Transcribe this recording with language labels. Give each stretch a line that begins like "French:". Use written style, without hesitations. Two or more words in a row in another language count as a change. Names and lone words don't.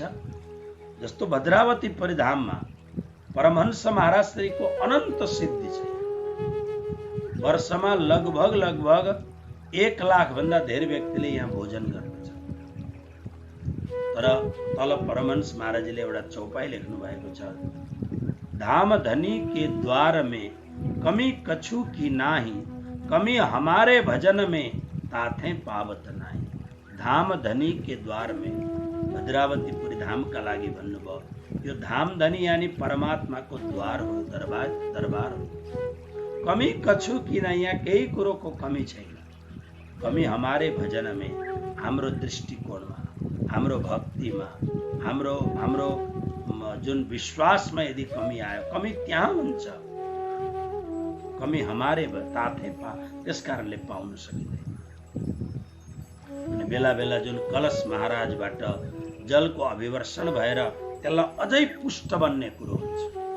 Nepali: जस्तो भद्रावती परिधाममा परमहंस महाराज श्रीको अनन्त सिद्धि छ। वर्षमा लगभग 1 लाख भन्दा धेरै व्यक्तिले यहाँ भोजन गर्दछ। तर तल परमहंस महाराजले एउटा चौपाई लेख्नु भएको छ,
Hindi: धाम धनी के द्वार में कमी कछु की नाही, कमी हमारे भजन में ताथे पावत नाही। धाम धनी के द्वार में,
Nepali: भद्रावतीपुरी धामका लागि भन्नुभयो। यो धाम धनी यानी परमात्माको द्वार हो, दरबार हो।
Hindi: कमी कछु की नाही,
Nepali: यहाँ केही कुरोको कमी छैन।
Hindi: कमी हमारे भजन में,
Nepali: हाम्रो दृष्टिकोणमा, हाम्रो भक्तिमा, हाम्रो जुन विश्वासमा यदि कमी आयो, कमी त्यहाँ हुन्छ।
Hindi: कमी हमारे ताथे
Nepali: त्यस कारणले पाउन सकिँदैन। अनि बेला बेला जुन कलश महाराजबाट जलको अभिवर्षण भएर त्यसलाई अझै पुष्ट बन्ने कुरो हुन्छ।